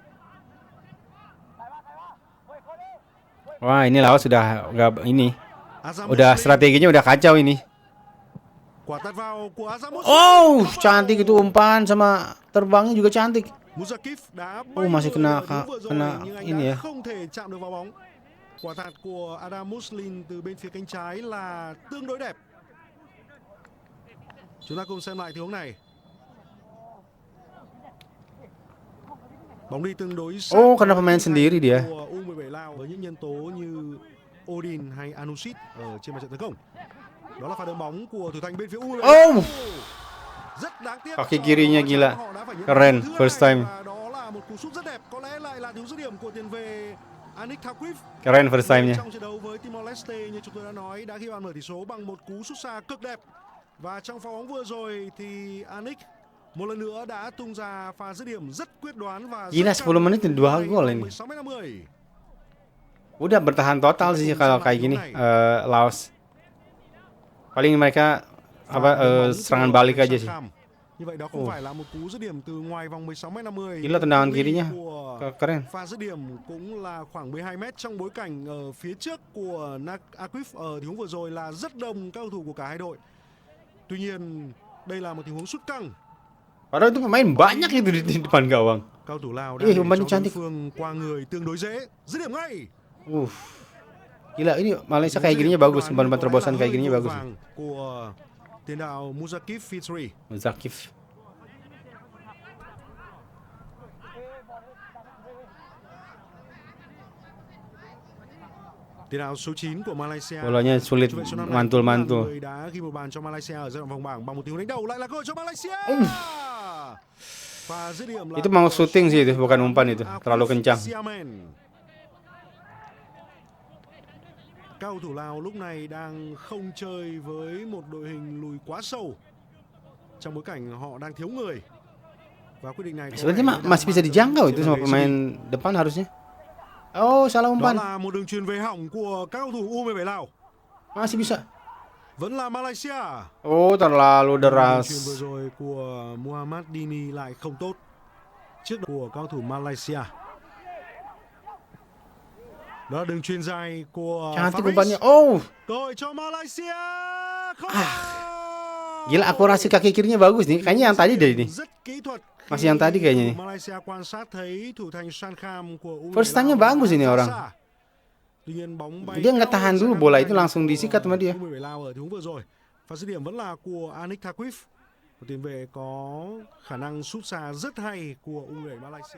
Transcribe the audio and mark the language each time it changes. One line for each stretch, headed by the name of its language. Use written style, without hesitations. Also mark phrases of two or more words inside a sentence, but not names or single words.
Indonesian: Wah ini Laos sudah nggak ini, udah strateginya udah kacau ini. Oh cantik itu umpan sama terbangnya juga cantik. Masih kena ini ya.
Vietnamese: Quả tạt của Adam Muslin từ bên phía cánh trái là tương đối đẹp. Chúng ta cùng xem lại tình huống này. Bóng đi tương đối sát
Indonesian: Oh, karena
Vietnamese: với
Indonesian: pemain
Vietnamese: thủ thành
Indonesian: sendiri dia.
Vietnamese: của U17 Lào với những nhân tố như Odin hay Anusit ở trên mặt trận tấn công. Đó là pha đỡ bóng của thủ thành bên phía U17 Lào. Oh, Rất đáng tiếc.
Indonesian: kaki kirinya gila.
Vietnamese: Họ đã phải nhận
Indonesian: Keren,
Vietnamese: bàn thứ
English: first
Vietnamese: hai
English: time.
Vietnamese: và đó là một cú sút rất đẹp. Có lẽ lại là thiếu dứt điểm của tiền vệ Anik Thaquif.
Indonesian: Keren
English: first time-
Indonesian: nya.
Vietnamese: Trong trận đấu với Timor Leste như chúng tôi đã nói đã ghi bàn mở tỷ số bằng một cú sút xa cực đẹp. Và trong pha bóng vừa rồi thì Anik một lần nữa đã tung ra pha dứt điểm rất quyết đoán và
Indonesian: Gila, 10 menit 2 gol ini.
Vietnamese: 16m50.
Indonesian: Udah bertahan total sih kalau kayak gini Laos. Paling mereka serangan balik aja sih.
Vietnamese: Như vậy đó không phải là một cú dứt điểm từ ngoài vòng 16m50.
Indonesian: Gila tendangan kirinya. Keren.
Vietnamese: Pha dứt điểm cũng là khoảng 12m trong bối cảnh ở phía trước của Aquif ở tình huống vừa rồi là rất đông các cầu thủ của cả hai đội. Tuy nhiên đây là một tình huống sút căng.
Indonesian: Padahal itu pemain banyak itu di depan gawang.
Vietnamese: Cầu thủ Lào đang để cho đối
Indonesian: cantik.
Vietnamese: phương qua người tương đối dễ. Dứt điểm ngay.
Indonesian: Gila, ini Malaysia kayak gininya bagus, umpan terobosan kayak gininya bagus.
Vietnamese: Của tiền đạo Muzakif Fitri.
Indonesian: Zakif.
Vietnamese: Tiền đạo số 9 của Malaysia.
Indonesian: Bolanya sulit mantul-mantul.
Vietnamese: Người đã ghi một bàn cho Malaysia ở giai đoạn vòng bảng bằng một tình huống đánh đầu, lại là cơ hội cho Malaysia. Và dứt điểm là
Indonesian: Itu mau shooting sih itu, bukan umpan itu. Terlalu kencang.
Vietnamese: Cao thủ Lào lúc này đang không chơi với một đội hình lùi quá sâu trong bối cảnh họ đang thiếu người. Và quyết định này
Indonesian: Sebenarnya masih bisa dijangkau itu sama pemain depan harusnya. Oh, salah
Vietnamese: đó
Indonesian: umpan.
Vietnamese: là một đường chuyền về hỏng của các cầu thủ U17 Lào.
Indonesian: Masih bisa.
Vietnamese: Vẫn là Malaysia.
Indonesian: Oh, terlalu
Vietnamese: Đường chuyền
Indonesian: deras.
Vietnamese: vừa rồi của Muhammad Dini lại không tốt trước của các cầu thủ Malaysia. Đó là đường chuyền dài của
Indonesian: Cantik
Vietnamese: Faris.
Indonesian: umpannya. Oh,
Vietnamese: Cơ hội cho Malaysia. Không.
Indonesian: gila akurasi kaki kirinya bagus nih. Kayaknya yang tadi deh ini.
Vietnamese: Rất kỹ thuật.
Indonesian: Masih yang tadi kayaknya nih.
Vietnamese: Malaysia quan sát thấy thủ thành Sankham của U17
English: First time-
Indonesian: nya bagus ini orang.
Vietnamese: Tuy nhiên bóng bay
Indonesian: Dia nggak tahan dulu, bola itu langsung disikat sama dia.
Vietnamese: U17 Lào ở tình huống vừa rồi. Pha dứt điểm vẫn là của Anik Thaquif. Một tiền vệ có khả năng sút xa rất hay của U17 Malaysia.